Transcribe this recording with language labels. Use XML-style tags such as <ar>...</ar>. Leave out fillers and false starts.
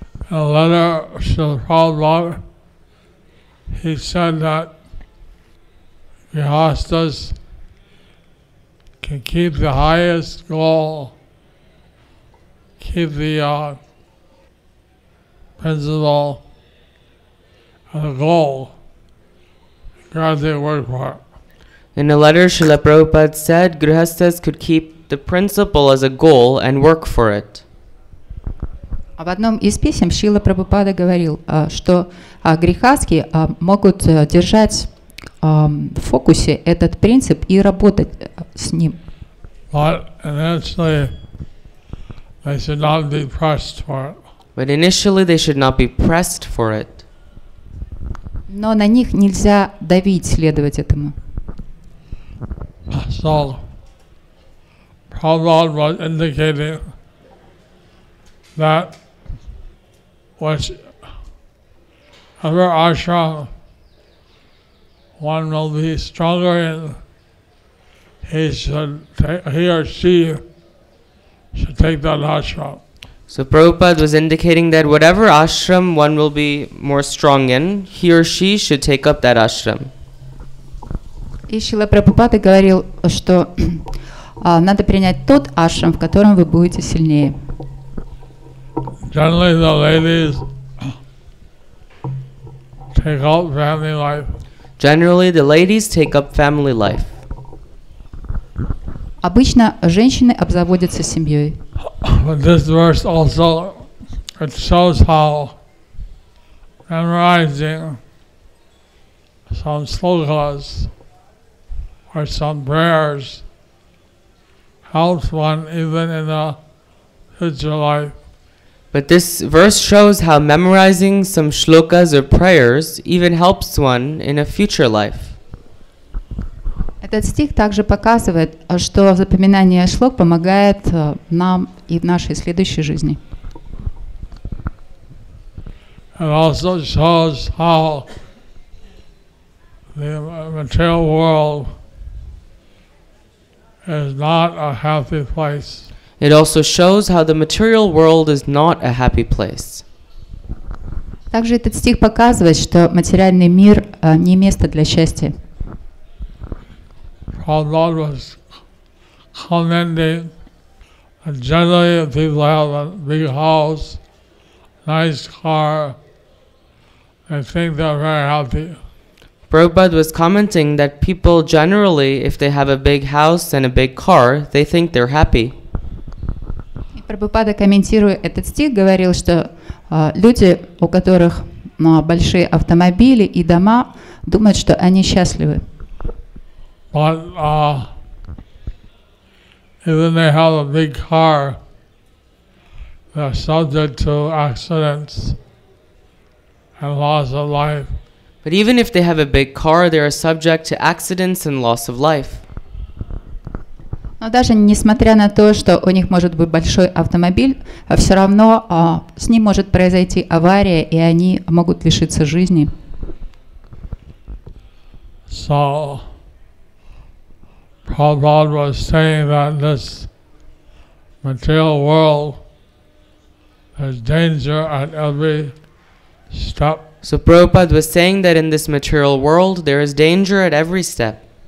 <en>In a letter to Prabhupada, he said that Grihastas can keep the highest goal, keep the principle and the goal, God they work for it. In a letter, Srila Prabhupada said Grihastas could keep the principle as a goal and work for it.</en> <ru>В одном из писем Шрила Прабхупада говорил, что грехастхи могут держать в фокусе этот принцип и работать с ним.</ru> <en>But initially, they should not be pressed for it. But initially they should not be pressed for it.</en> <ru>Но на них нельзя давить, следовать этому.</ru> <en>So, Prabhupada was indicating that whichever ashram one will be stronger in, he or she should take that ashram. So Prabhupada was indicating that whatever ashram one will be more strong in, he or she should take up that ashram.</en> <ru>И Шрила Прабхупада говорил, что надо принять тот ашрам, в котором вы будете сильнее.</ru> <en>Generally, the ladies take up family life. Generally, the ladies take up family life.</en> <ru>Обычно женщины обзаводятся семьей.</ru> <en>But this verse also, it shows how memorizing some slokas or some prayers helps one even in the future life. But this verse shows how memorizing some shlokas or prayers even helps one in a future life.</en> <ru>Этот стих также показывает, что запоминание шлок помогает нам и в нашей следующей жизни.</ru> <en>It also shows how the material world is not a happy place. It also shows how the material world is not a happy place.</en> <ru>Также этот стих показывает, что материальный мир не место для счастья.</ru> <en>Prabhupada was commenting that generally people have a big house, nice car, they think they're very happy. Prabhupada was commenting that people generally, if they have a big house and a big car, they think they're happy.</en> <ru>И Прабхупада, комментируя этот стих, говорил, что люди, у которых большие автомобили и дома, думают, что они счастливы.</ru> <en>But even they have a big car, they're subject to accidents and loss of life. But even if they have a big car, they are subject to accidents and loss of life.</en> <ru>Но даже несмотря на то, что у них может быть большой автомобиль, все равно с ним может произойти авария, и они могут лишиться жизни.</ru> <en>So, Prabhupada was saying that this material world, there's danger at every step. So Prabhupada was saying that in this material world there is danger at every step.</en>